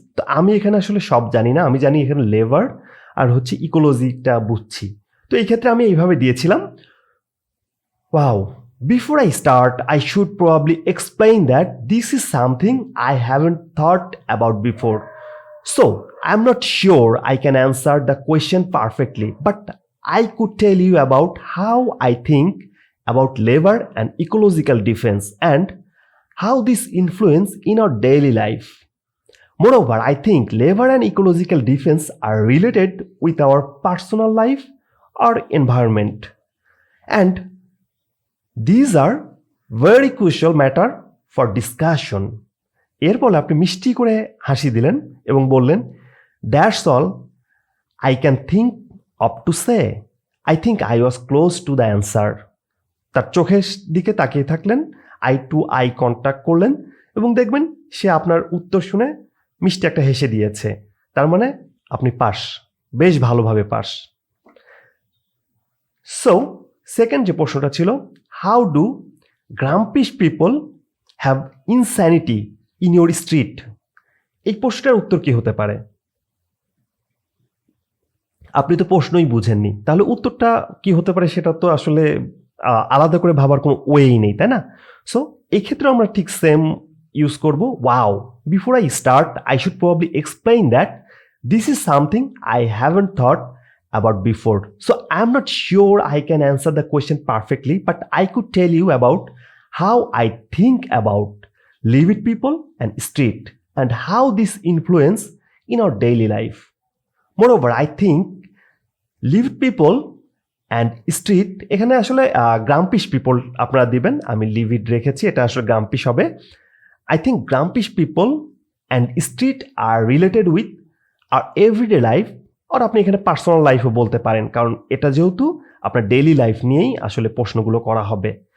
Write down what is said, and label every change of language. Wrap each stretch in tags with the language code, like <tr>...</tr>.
<bn>তো আমি এখানে আসলে সব জানি না, আমি জানি এখানে লেবার আর হচ্ছে ইকোলজিটা বুঝছি। তো এই ক্ষেত্রে আমি এইভাবে দিয়েছিলাম,</bn> <en>Wow, before I start I should probably explain that this is something I haven't thought about before. So, I'm not sure I can answer the question perfectly, but I could tell you about how I think about labor and ecological defense and how this influence in our daily life. Moreover, I think labor and ecological defense are related with our personal life or environment. And these are very crucial matter for discussion.</en> <bn>এরপর আপনি মিষ্টি করে হাসি দিলেন এবং বললেন,</bn> <en>That's all I can think of to say. I think I was close to the answer.</en> <bn>তার চোখের দিকে তাকিয়ে থাকলেন, আই টু আই কন্ট্যাক্ট করলেন এবং দেখবেন সে আপনার উত্তর শুনে মিষ্টি একটা হেসে দিয়েছে। তার মানে আপনি পাস, বেশ ভালোভাবে পাস।</bn> <en>so second</en> <bn>যে প্রশ্নটা ছিল,</bn> <en>How do grampish people have insanity in your street?</en> <bn>এই প্রশ্নটার উত্তর কি হতে পারে? আপনি তো প্রশ্নই বুঝেননি, তাহলে উত্তরটা কি হতে পারে সেটা তো আসলে আলাদা করে ভাবার কোনো ওয়েই নেই, তাই না? সো এই ক্ষেত্রে আমরা ঠিক সেম ইউজ করব, wow.</bn> <en>Before I start I should probably explain that this is something I haven't thought about before. So I'm not sure I can answer the question perfectly, but I could tell you about how I think about living people and street and how this influence in our daily life. Moreover, I think living people and street,</en> <bn>এখানে আসলে গ্রাম্পিশ people আপনারা দিবেন, আমি লিভিড রেখেছি, এটা আসলে গ্রাম্পিশ হবে।</bn> <en>I think grampish people and street are related with our everyday life,</en> <bn>আর আপনি এখানে পার্সোনাল লাইফও বলতে পারেন, কারণ এটা যেহেতু আপনার ডেইলি লাইফ নিয়েই আসলে প্রশ্নগুলো করা হবে।</bn>